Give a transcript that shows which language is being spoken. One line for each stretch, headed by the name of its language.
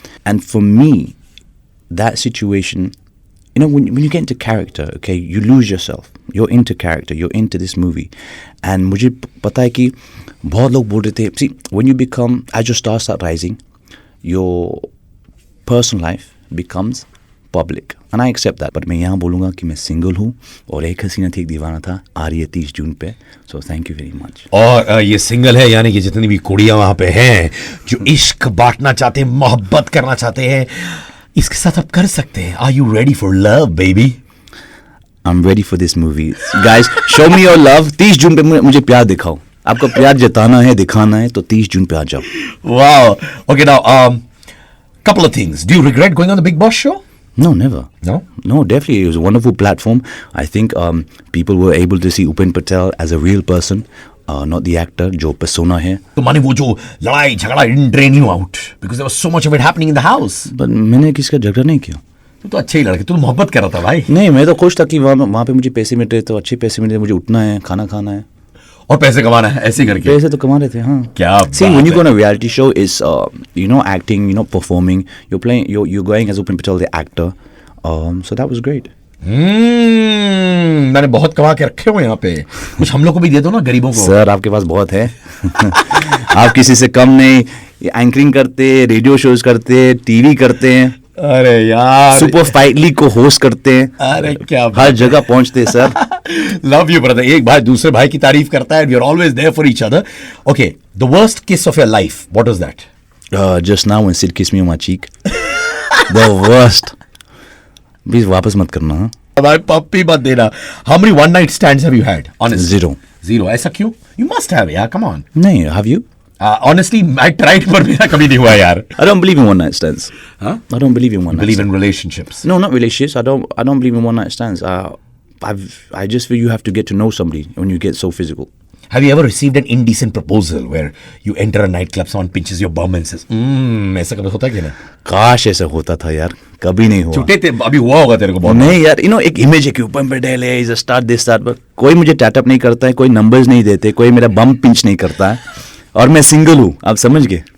English: And for me, that situation, when you get into character, okay, you lose yourself. You're into character. You're into this movie. And
Hindi: मुझे पता है कि बहुत लोग बोल रहे थे,
English: see, when you become, as your stars start rising, your personal life becomes public. And I accept that. But
Hindi: मैं यहाँ बोलूँगा कि मैं single हूँ और एक हसीना थी एक दीवाना था, आ रही है 30 जून पे.
English: So thank you very much.
Hindi: और ये single है यानी कि जितनी भी कुड़ियाँ वहाँ पे हैं जो इश्क बांटना चाहते हैं, मोहब्बत करना चाहते हैं, इसके साथ आप कर सकते हैं.
English: Are you ready for love, baby? I'm ready for this movie. Guys, show me your love.
Hindi: 30 जून पे मुझे प्यार दिखाओ. आपको प्यार जताना है, दिखाना है, तो 30 जून पे आ जाओ.
English: Wow. Okay, now, couple of things. Do you regret going on the Big Boss show? No, never. No, definitely. It was a wonderful platform. I think people were able to see Upen Patel as a real person, not the actor,
Hindi: जो persona है. तो माने वो जो लड़ाई झगड़ा
English: didn't drain you out because there was so much of it happening in the house.
Hindi: But मैंने किसका झगड़ा नहीं किया. तू तो अच्छे ही लड़के, तू तो मोहब्बत कर रहा था भाई. नहीं, मैं तो खुश था कि वहाँ पे मुझे पैसे मिल रहे, तो अच्छे पैसे मिल रहे, मुझे उठना है, खाना खाना है और पैसे कमाना है, ऐसे करके. पैसे तो कमा रहे थे. हाँ. क्या
English: See, when you go on a reality show, is acting, performing, you're playing, you're going as Upen Patel, the actor. So that was great.
Hindi: मैंने बहुत कमा के रखे हो यहाँ पे, कुछ हम लोग को भी दे दो ना, गरीबों को। सर आपके पास बहुत है। आप किसी से कम नहीं, एंकरिंग करते, रेडियो शोज करते, टीवी करते हैं, अरे यार, सुपर फाइट लीग को होस्ट करते हैं, अरे क्या हर जगह पहुंचते हैं सर।
English: Love you brother.
Hindi: एक भाई दूसरे भाई की तारीफ करता है,
English: We are always there for each other. Okay, the worst kiss of your life, what was that? Just now when Sid kiss me on my cheek, the worst.
Hindi: Please वापस मत करना। हाँ? भाई पप्पी मत देना।
English: How many one night stands have you had? Honestly Zero.
Hindi: ऐसा क्यों?
English: you must have
Hindi: यार, कम ऑन। नहीं,
English: Have you? Honestly I tried,
Hindi: पर मेरा कभी नहीं हुआ यार।
English: I don't believe in one night stands. Huh? I don't believe in one night Believe stands. in relationships. No, not relationships. I don't believe in one night stands. I just feel you have to get to know somebody when you get so physical. Have you ever received an indecent proposal where you enter a nightclub, someone pinches your bum and says,
Hindi: ऐसा कभी होता है कि नहीं? काश ऐसा होता था यार, कभी नहीं हुआ। छूटे थे, अभी हुआ होगा तेरे को बहुत। नहीं यार, एक इमेज है कि ऊपर पे डेल है,
English: is a star this star,
Hindi: पर कोई मुझे टैटअप नहीं करता है, कोई नंबर्स नहीं देते, कोई मेरा बम पिंच नहीं करता है, और मैं सिंगल हूँ, आप समझ गए।